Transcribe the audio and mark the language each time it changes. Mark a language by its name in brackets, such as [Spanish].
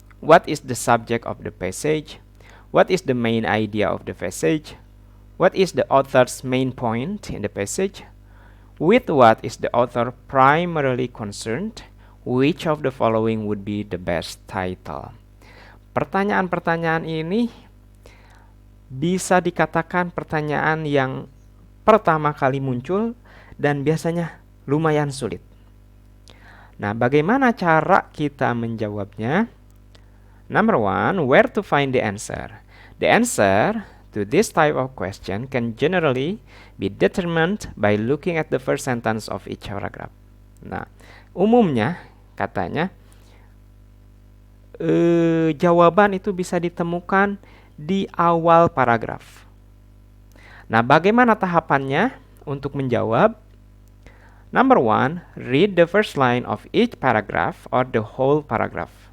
[English] What is the subject of the passage? What is the main idea of the passage? What is the author's main point in the passage? With what is the author primarily concerned? Which of the following would be the best title? [Indonesian] Pertanyaan-pertanyaan ini bisa dikatakan pertanyaan yang pertama kali muncul dan biasanya lumayan sulit. Nah, bagaimana cara kita menjawabnya? [English] Number one, where to find the answer? The answer to this type of question can generally be determined by looking at the first sentence of each paragraph. [Indonesian] Nah, umumnya katanya jawaban itu bisa ditemukan di awal paragraf. Nah, bagaimana tahapannya untuk menjawab? [English] Number one, read the first line of each paragraph or the whole paragraph.